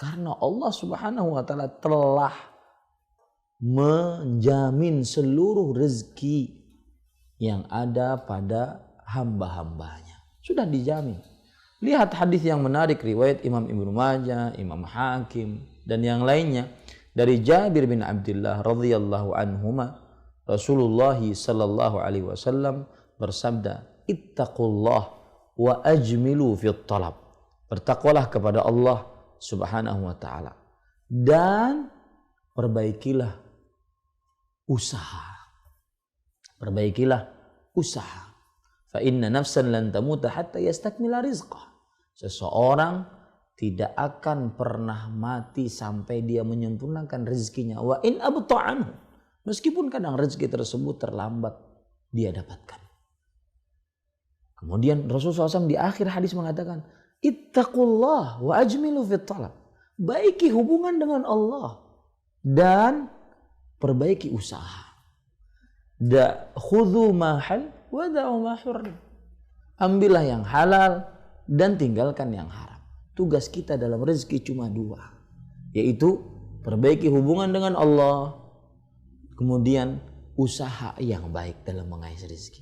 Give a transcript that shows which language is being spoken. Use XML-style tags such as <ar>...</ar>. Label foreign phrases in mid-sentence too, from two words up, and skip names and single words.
<id>Karena Allah</id> <ar>سبحانه وتعالى</ar> <id>telah menjamin seluruh rezeki yang ada pada hamba-hambanya. Sudah dijamin. Lihat hadis yang menarik riwayat Imam Ibnu Majah, Imam Hakim dan yang lainnya dari Jabir bin Abdullah</id> <ar>رضي الله عنهما,</ar> <id>Rasulullah</id> <ar>صلى الله عليه وسلم</ar> <id>bersabda,</id> <ar>"اتقوا الله وأجملوا في الطلب."</ar> <id>Bertakwalah kepada Allah</id> <ar>سبحانه وتعالى</ar> <id>dan perbaikilah usaha. Perbaikilah usaha.</id> <ar>فإن نفسا لن تموت حتى تستكمل رزقها.</ar> <id>Seseorang tidak akan pernah mati sampai dia menyempurnakan rezekinya.</id> <ar>وإن أبطأ عنه.</ar> <id>Meskipun kadang rezeki tersebut terlambat dia dapatkan. Kemudian Rasulullah SAW di akhir hadis mengatakan,</id> <ar>اتقوا الله وأجملوا في الطلب.</ar> <id>Baiki hubungan dengan Allah dan perbaiki usaha.</id> <ar>خذوا ما حل ودعوا ما حرم.</ar> <id>Ambillah yang halal dan tinggalkan yang haram. Tugas kita dalam rezeki cuma dua, yaitu perbaiki hubungan dengan Allah, kemudian usaha yang baik dalam mengais rezeki.</id>